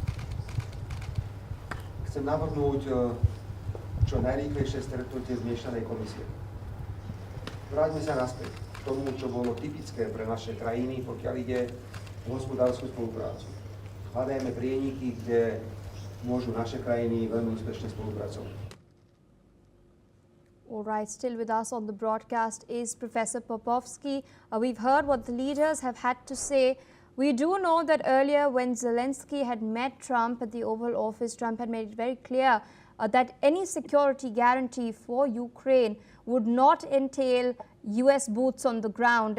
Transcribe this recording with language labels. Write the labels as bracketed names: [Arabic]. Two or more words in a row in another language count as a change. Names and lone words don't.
[Slovak] Chcem navrhnúť čo najrýchlejšie stretnutie zmiešanej komisie. Vráťme sa naspäť k tomu, čo bolo typické pre naše krajiny, pokiaľ ide o hospodárskú spoluprácu. Hľadajme prieniky, kde môžu naše krajiny veľmi úspešne spolupracovať. [English] All right, still with us on the broadcast is Professor Popovsky. We've heard what the leaders have had to say. We do know that earlier when Zelensky had met Trump at the Oval Office, Trump had made it very clear that any security guarantee for Ukraine would not entail US boots on the ground.